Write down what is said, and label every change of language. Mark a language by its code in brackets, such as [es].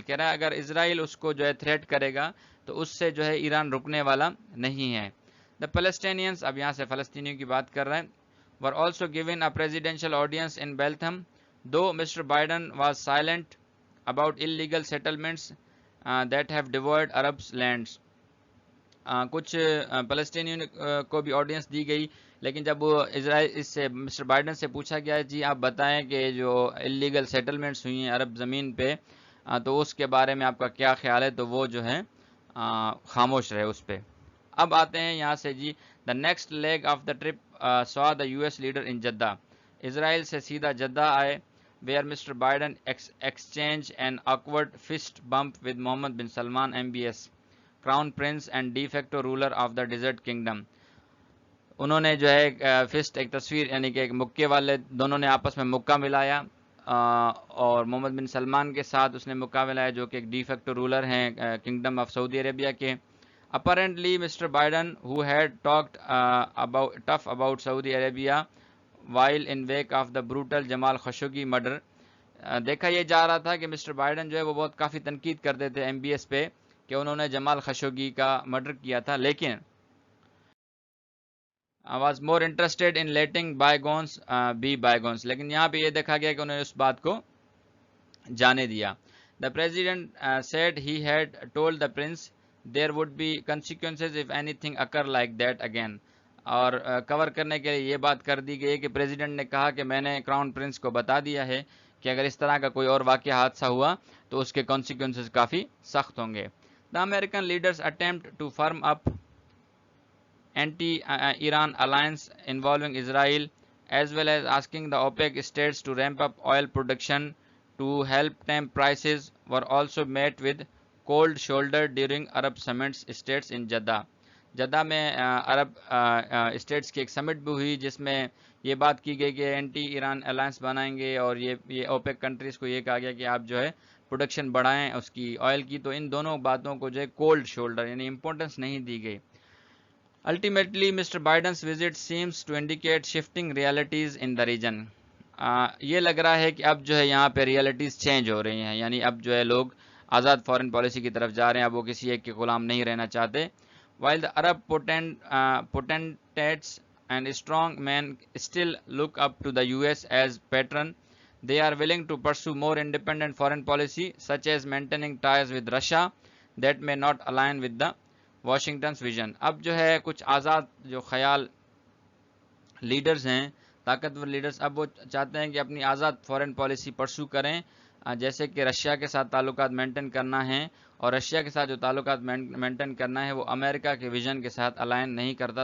[ur] کہہ رہا ہے اگر اسرائیل اس کو جو ہے تھریٹ کرے گا تو اس سے جو ہے ایران رکنے والا نہیں ہے. [en] the Palestinians, [ur] اب یہاں سے فلسطینیوں کی بات کر رہے ہیں، [en] Were also given a presidential audience in Bethlehem. Though Mr. Biden was silent about illegal settlements that have devoured Arabs' lands. [ur] کچھ فلسطینیوں کو بھی آڈینس دی گئی، لیکن جب وہ اس سے مسٹر بائیڈن سے پوچھا گیا جی آپ بتائیں کہ جو اللیگل سیٹلمنٹس ہوئی ہیں عرب زمین پہ تو اس کے بارے میں آپ کا کیا خیال ہے، تو وہ جو ہے خاموش رہے اس پہ. اب آتے ہیں یہاں سے جی [en] The next leg of the trip saw the US leader in Jeddah. [ur] اسرائیل سے سیدھا جدہ آئے [en] where Mr. Biden exchanged an awkward fist bump with Mohammed bin Salman MBS, Crown Prince and de facto ruler of the Desert Kingdom. [ur] انہوں نے جو ہے first ایک تصویر یعنی کہ ایک مکے والے دونوں نے آپس میں مکہ ملایا اور محمد بن سلمان کے ساتھ اس نے مکہ ملایا جو کہ ایک ڈی فیکٹو رولر ہیں کنگڈم آف سعودی عربیہ کے. [en] Apparently Mr. Biden who had talked tough about Saudi Arabia while in wake of the brutal Jamal Khashoggi murder. [ur] دیکھا یہ جا رہا تھا کہ مسٹر بائیڈن جو ہے وہ بہت کافی تنقید کرتے تھے MBS پہ کہ انہوں نے جمال خشوگی کا مرڈر کیا تھا، لیکن [en] was more interested in letting bygones be bygones. [ur] لیکن یہاں پہ یہ دیکھا گیا کہ انہوں نے اس بات کو جانے دیا. [en] The president said he had told the prince there would be consequences if anything occur like that again. [ur] اور کور کرنے کے لیے یہ بات کر دی گئی کہ پریزیڈنٹ نے کہا کہ میں نے کراؤن پرنس کو بتا دیا ہے کہ اگر اس طرح کا کوئی اور واقعہ حادثہ ہوا تو اس کے کانسیکوینسز کافی سخت ہوں گے. [en] The American leaders attempt to firm up anti Iran alliance involving Israel as well as asking the OPEC states to ramp up oil production to help tamp prices were also met with cold shoulder during Arab summits states in Jeddah. [ur] Jeddah میں عرب status کی ایک سمٹ بھی ہوئی جس میں یہ بات کی گئی کہ اینٹی ایران الائنس بنائیں گے اور یہ اوپیک کنٹریز کو یہ کہا گیا کہ آپ جو ہے پروڈکشن بڑھائیں اس کی آئل کی. تو ان دونوں باتوں کو جو ہے کولڈ شولڈر یعنی امپورٹنس نہیں دی گئی. [en] Ultimately Mr Biden's visit seems to indicate shifting realities in the region. [ur] یہ لگ رہا ہے کہ اب جو ہے یہاں پہ ریالٹیز چینج ہو رہی ہیں، یعنی اب جو ہے لوگ آزاد فارن پالیسی کی طرف جا رہے ہیں، اب وہ کسی ایک کے غلام نہیں رہنا چاہتے. [en] While the Arab potentates and strong men still look up to the US as patron, they are willing to pursue more independent foreign policy, such as maintaining ties with Russia that may not align with the Washington's vision. [ur] اب جو ہے کچھ آزاد جو خیال leaders ہیں، طاقتور leaders, اب وہ چاہتے ہیں کہ اپنی آزاد فورن پالیسی پرسو کریں، جیسے کہ رشیا کے ساتھ تعلقات مینٹین کرنا ہے، اور رشیا کے ساتھ جو تعلقات مینٹین کرنا ہے وہ امریکہ کے ویژن کے ساتھ الائن نہیں کرتا.